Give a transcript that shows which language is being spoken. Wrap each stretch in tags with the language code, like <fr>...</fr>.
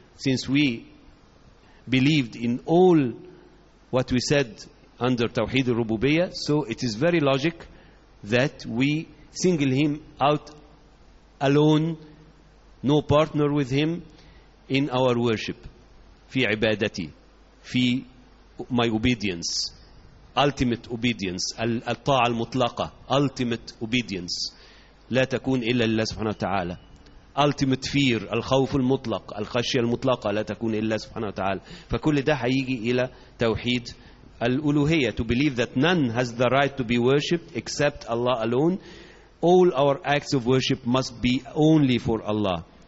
<en>Since we believed in all what we said under Tawheed al-Rububiyya, so it is very logic that we single him out alone, no partner with him in our worship.</en> <ar>في عبادتي, في</ar> <en>my obedience, ultimate obedience,</en> <ar>الطاعة المطلقة,</ar> <en>ultimate obedience,</en> <ar>لا تكون إلا لله سبحانه وتعالى,</ar> <en>ultimate fear,</en> <ar>الخوف المطلق, الخشية المطلقة, لا تكون إلا سبحانه وتعالى. فكل ده هيجي إلى توحيد الألوهية.</ar> <en>To believe that none has the right to be worshipped except Allah alone. All our acts of worship must be only for Allah.</en>